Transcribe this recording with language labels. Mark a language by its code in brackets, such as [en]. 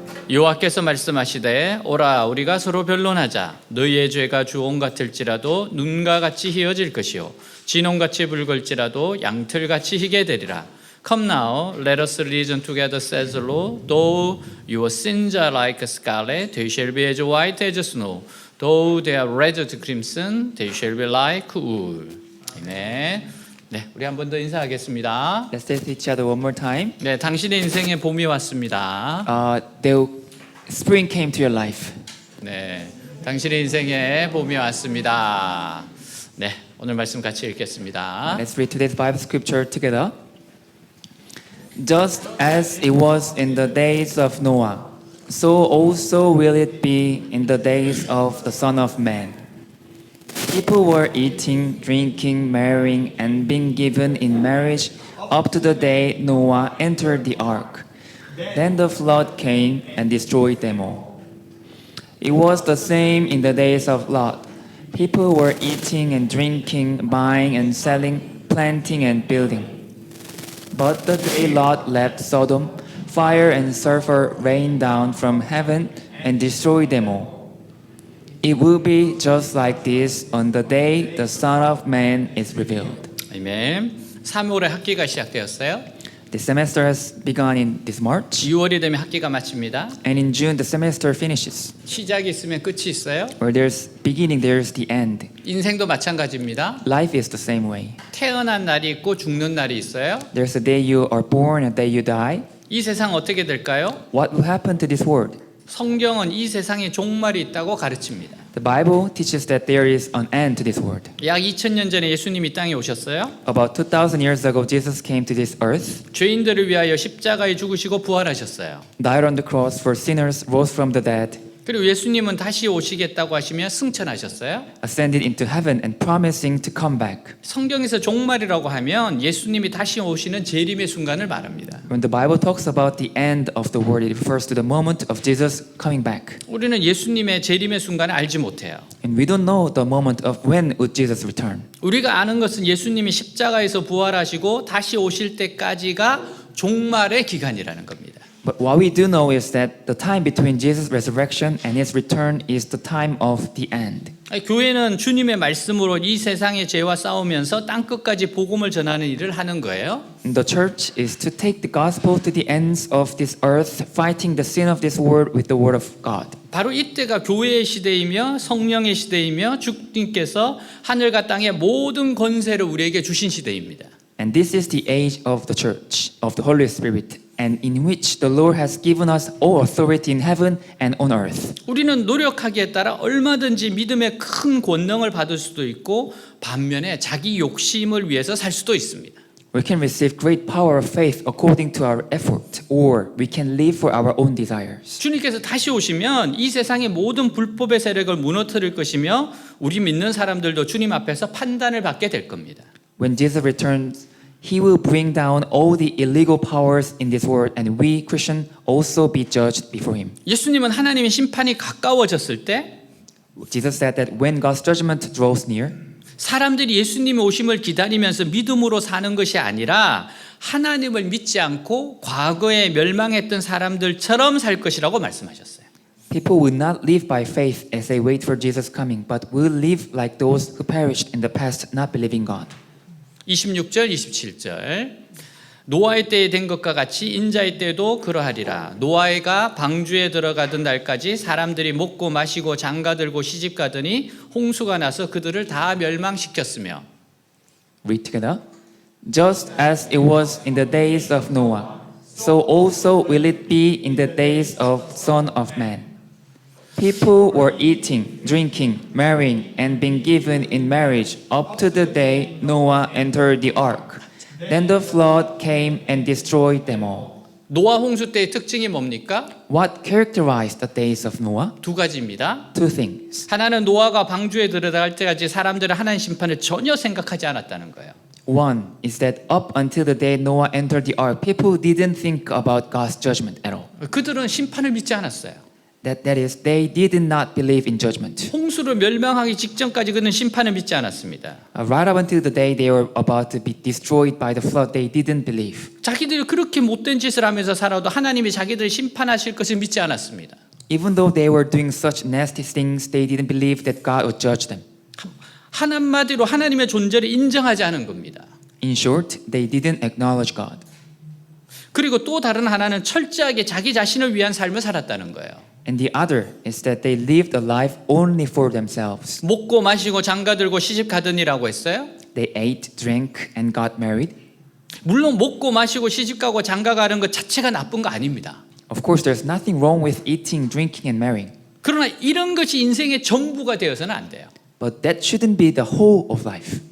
[ko] 여호와께서 말씀하시되 오라 우리가 서로 변론하자 너희의 죄가 주홍 같을지라도 눈과 같이 희어질 것이요 진홍같이 붉을지라도 양털같이 희게 되리라. [en] Come now, let us reason together, says the Lord. Though your sins are like scarlet, they shall be as white as snow. Though they are red as crimson, they shall be like wool. [ko] 네, 네, 우리 한 번 더 인사하겠습니다. [en] Let's say to each other one more time. [ko] 네, 당신의 인생에 봄이 왔습니다. [en] Spring came to your life. [ko] 네, 당신의 인생에 봄이 왔습니다. 네, 오늘 말씀 같이 읽겠습니다. [en] Let's read today's Bible scripture together. Just as it was in the days of Noah, so also will it be in the days of the Son of Man. People were eating, drinking, marrying, and being given in marriage up to the day Noah entered the ark. Then the flood came and destroyed them all. It was the same in the days of Lot. People were eating and drinking, buying and selling, planting and building. But the day Lot left Sodom, fire and sulfur rained down from heaven and destroyed them all. It will be just like this on the day the Son of Man is revealed. [ko] 아멘. 3월에 학기가 시작되었어요. [en] The semester has begun in this March, [ko] 6월이 되면 학기가 마칩니다. [en] and in June the semester finishes. [ko] 시작이 있으면 끝이 있어요. [en] Where there's beginning, there's the end. [ko] 인생도 마찬가지입니다. [en] Life is the same way. [ko] 태어난 날이 있고 죽는 날이 있어요. [en] There's a day you are born, a day you die. [ko] 이 세상 어떻게 될까요? [en] What will happen to this world? [ko] 성경은 이 세상에 종말이 있다고 가르칩니다. [en] The Bible teaches that there is an end to this world. [ko] 약 2000년 전에 예수님이 땅에 오셨어요. [en] About 2,000 years ago, Jesus came to this earth, [ko] 죄인들을 위하여 십자가에 죽으시고 부활하셨어요. [en] died on the cross for sinners, rose from the dead, [ko] 그리고 예수님은 다시 오시겠다고 하시며 승천하셨어요. [en] ascended into heaven and promising to come back. [ko] 성경에서 종말이라고 하면 예수님이 다시 오시는 재림의 순간을 말합니다. [en] When the Bible talks about the end of the world, it refers to the moment of Jesus coming back. [ko] 우리는 예수님의 재림의 순간을 알지 못해요. [en] And we don't know the moment of when would Jesus return. [ko] 우리가 아는 것은 예수님이 십자가에서 부활하시고 다시 오실 때까지가 종말의 기간이라는 겁니다. [en] But what we do know is that the time between Jesus' resurrection and his return is the time of the end. [ko] 교회는 주님의 말씀으로 이 세상의 죄와 싸우면서 땅끝까지 복음을 전하는 일을 하는 거예요. [en] And the church is to take the gospel to the ends of this earth, fighting the sin of this world with the word of God. [ko] 바로 이때가 교회의 시대이며 성령의 시대이며 주님께서 하늘과 땅의 모든 권세를 우리에게 주신 시대입니다. [en] And this is the age of the church, of the Holy Spirit, and in which the Lord has given us all authority in heaven and on earth. [ko] 우리는 노력하기에 따라 얼마든지 믿음의 큰 권능을 받을 수도 있고 반면에 자기 욕심을 위해서 살 수도 있습니다. [en] We can receive great power of faith according to our effort, or we can live for our own desires. [ko] 주님께서 다시 오시면 이 세상의 모든 불법의 세력을 무너뜨릴 것이며 우리 믿는 사람들도 주님 앞에서 판단을 받게 될 겁니다. [en] When Jesus returns, he will bring down all the illegal powers in this world, and we Christians also be judged before him. [ko] 예수님은 하나님의 심판이 가까워졌을 때 [en] Jesus said that when God's judgment draws near, [ko] 사람들이 예수님의 오심을 기다리면서 믿음으로 사는 것이 아니라 하나님을 믿지 않고 과거에 멸망했던 사람들처럼 살 것이라고 말씀하셨어요. [en] people will not live by faith as they wait for Jesus' coming, but will live like those who perished in the past, not believing God. [ko] 26절, 27절. 노아의 때에 된 것과 같이 인자의 때도 그러하리라. 노아가 방주에 들어가던 날까지 사람들이 먹고 마시고 장가들고 시집가더니 홍수가 나서 그들을 다 멸망시켰으며. [en] Read together. Just as it was in the days of Noah, so also will it be in the days of Son of Man. People were eating, drinking, marrying, and being given in marriage up to the day Noah entered the ark. Then the flood came and destroyed them all. [ko] 노아 홍수 때의 특징이 뭡니까? [en] What characterized the days of Noah? [ko] 두 가지입니다. [en] Two things. [ko] 하나는 노아가 방주에 들어갈 때까지 사람들은 하나님 심판을 전혀 생각하지 않았다는 거예요. [en] One is that up until the day Noah entered the ark, people didn't think about God's judgment at all. [ko] 그들은 심판을 믿지 않았어요. [en] That is, they did not believe in judgment. [ko] 홍수로 멸망하기 직전까지 그는 심판을 믿지 않았습니다. [en] Right up until the day they were about to be destroyed by the flood, they didn't believe. [ko] 자기들이 그렇게 못된 짓을 하면서 살아도 하나님이 자기들을 심판하실 것을 믿지 않았습니다. [en] Even though they were doing such nasty things, they didn't believe that God would judge them. [ko] 한마디로 하나님의 존재를 인정하지 않은 겁니다. [en] In short, they didn't acknowledge God. [ko] 그리고 또 다른 하나는 철저하게 자기 자신을 위한 삶을 살았다는 거예요. [en] And the other is that they lived a life only for themselves. [ko] 먹고 마시고 장가들고 시집 가더니라고 했어요. [en] They ate, drank, and got married. [ko] 물론 먹고 마시고 시집 가고 장가 가는 것 자체가 나쁜 거 아닙니다. [en] Of course, there's nothing wrong with eating, drinking, and marrying. [ko] 그러나 이런 것이 인생의 전부가 되어서는 안 돼요. [en] But that shouldn't be the whole of life.